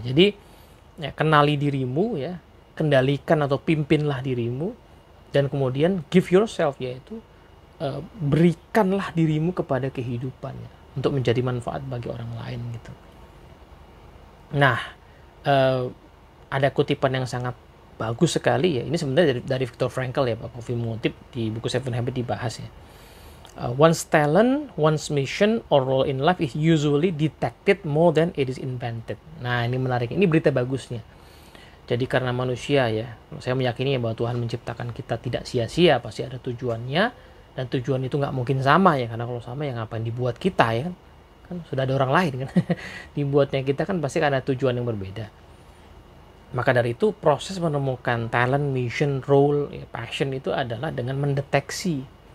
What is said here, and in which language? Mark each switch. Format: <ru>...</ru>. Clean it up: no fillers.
<id>Jadi ya, kenali dirimu ya, kendalikan atau pimpinlah dirimu, dan kemudian</id> <en>give yourself,</en> <id>yaitu berikanlah dirimu kepada kehidupan ya, untuk menjadi manfaat bagi orang lain gitu. Nah, ada kutipan yang sangat bagus sekali ya. Ini sebenarnya dari Viktor Frankl ya, Pak Covey mengutip di buku Seven Habits dibahas ya.</id> <en>One's talent, one's mission or role in life is usually detected more than it is invented.</en> <id>Nah, ini menarik. Ini berita bagusnya. Jadi karena manusia ya, saya meyakini bahwa Tuhan menciptakan kita tidak sia-sia, pasti ada tujuannya, dan tujuan itu nggak mungkin sama ya, karena kalau sama ya ngapain dibuat kita ya kan sudah ada orang lain kan. Dibuatnya kita kan pasti ada tujuan yang berbeda. Maka dari itu proses menemukan talent, mission, role, ya, passion itu adalah dengan mendeteksi.</id>